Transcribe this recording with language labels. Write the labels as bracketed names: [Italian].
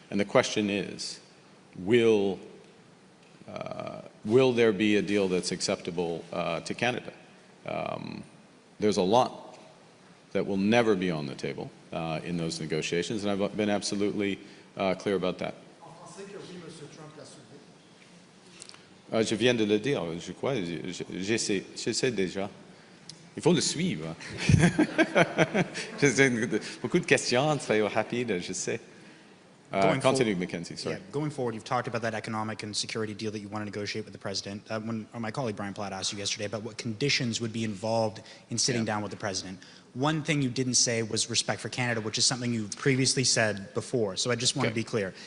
[English] And the question is, will there be a deal that's acceptable to Canada? There's a lot that will never be on the table in those negotiations, and I've been absolutely clear about that. [French] Je viens de le dire, je crois, j'essaie déjà. Il faut le suivre. Beaucoup de questions, très rapides, je sais. [English] Continue, Mackenzie, sorry. Yeah, going forward, you've talked about that economic and security deal that you want to negotiate with the president. When my colleague Brian Platt asked you yesterday about what conditions would be involved in sitting down with the president, one thing you didn't say was respect for Canada, which is something you previously said before. So I just want to be clear.